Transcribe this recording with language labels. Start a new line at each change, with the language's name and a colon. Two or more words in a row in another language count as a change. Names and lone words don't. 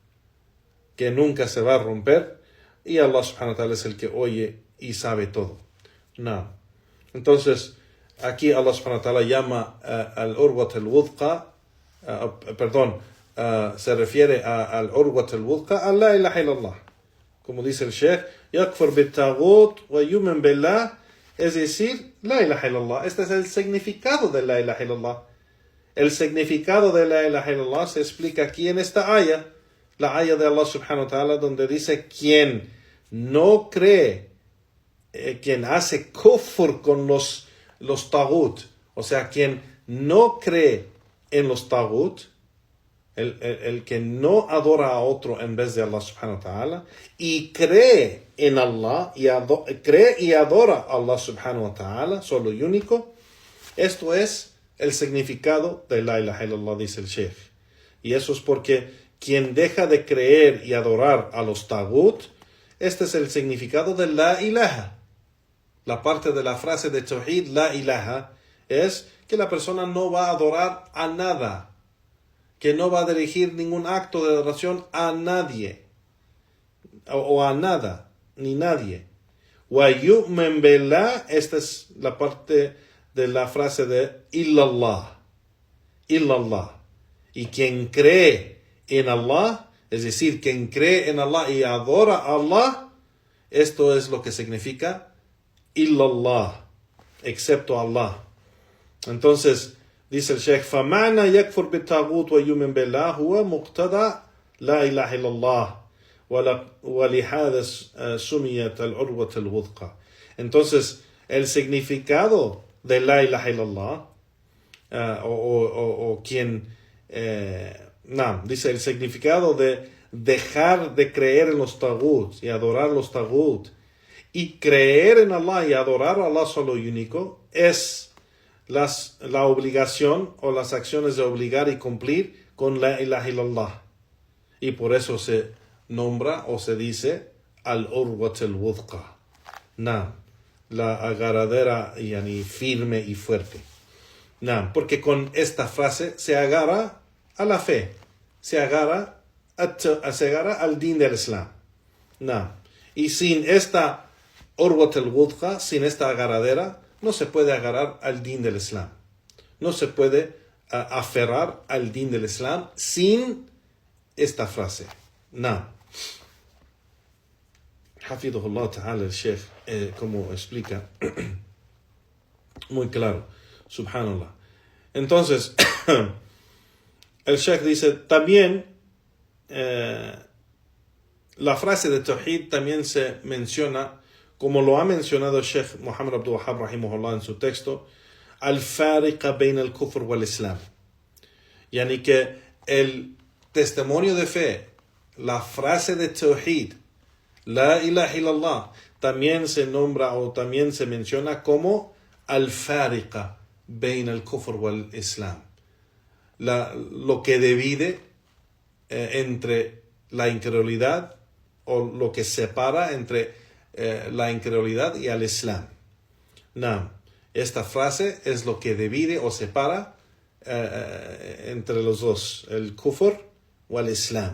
Spanish: Y
Arabic: الله سبحانه وتعالى
Spanish: es el que oye y sabe todo. No. Entonces, aquí
Arabic: الله سبحانه وتعالى
Spanish: llama
Arabic: العروة الوثقى,
Spanish: se refiere
Arabic: العروة الوثقى
Spanish: a
Arabic: لا إله إلا الله.
Spanish: Como dice el Sheikh,
Arabic: يكفر بالطاغوت ويؤمن بالله,
Spanish: es decir,
Arabic: لا إله إلا الله.
Spanish: Este es el significado de
Arabic: لا إله إلا الله.
Spanish: El significado de
Arabic: لا إله إلا الله
Spanish: se explica aquí en esta aya, la aya de
Arabic: الله سبحانه وتعالى,
Spanish: donde dice, quien no cree, quien hace kufr con los tagut, o sea, quien no cree en los tagut, el que no adora a otro en vez de
Arabic: الله سبحانه وتعالى,
Spanish: y cree en Allah, cree y adora a
Arabic: الله سبحانه وتعالى,
Spanish: solo y único, esto es el significado de
Arabic: لا إله إلا الله,
Spanish: dice el Sheikh. Y eso es porque quien deja de creer y adorar a los tagut, este es el significado de
Arabic: لا إله.
Spanish: La parte de la frase de Tawhid,
Arabic: لا إله,
Spanish: es que la persona no va a adorar a nada, que no va a dirigir ningún acto de adoración a nadie, o a nada, ni nadie.
Arabic: ويؤمن بالله,
Spanish: esta es la parte de la frase de illallah. Y quien cree en Allah, es decir, quien cree en Allah y adora a Allah, esto es lo que significa illallah, excepto Allah. Entonces, dice el Sheikh,
Arabic: فَمَعْنَا يَكْفُرْ بِالتَّاغُوتِ وَيُؤْمِنْ بِاللَّهِ هُوَ مُقْتَضَى لَا إِلَهَ إِلَّا اللَّهِ وَلِهَذَا سُمِيَتْ الْعُرْوَةَ الْوُثْقَى.
Spanish: Entonces, el significado de
Arabic: لا إله إلا الله,
Spanish: dice el significado de dejar de creer en los tagut y adorar los tagut y creer en Allah y adorar a Allah solo y único, es la obligación o las acciones de obligar y cumplir con
Arabic: لا إله إلا الله.
Spanish: Y por eso se nombra o se dice
Arabic: العروة الوثقى.
Spanish: La agarradera yani firme y fuerte. Porque con esta frase se agarra a la fe, se agarra al din del Islam. Y sin esta
Arabic: عروة الوثقى,
Spanish: sin esta agarradera, no se puede agarrar al din del Islam. No se puede aferrar al din del Islam sin esta frase.
Arabic: حفظه الله تعالى,
Spanish: el Sheikh, como explica, muy claro, subhanallah. Entonces, el Sheikh dice, también, la frase de Tawhid también se menciona, como lo ha mencionado el Sheikh Muhammad Abdul Wahhab rahimahullah en su texto,
Arabic: الفارقة بين الكفر والإسلام.
Spanish: Yani que el testimonio de fe, la frase de Tawhid,
Arabic: لا إله إلا الله,
Spanish: también se nombra o también se menciona como
Arabic: الفارقة بين الكفر والإسلام.
Spanish: Lo que divide entre la incredulidad, o lo que separa entre la incredulidad y al Islam. Esta frase es lo que divide o separa entre los dos, el kufr o el islam.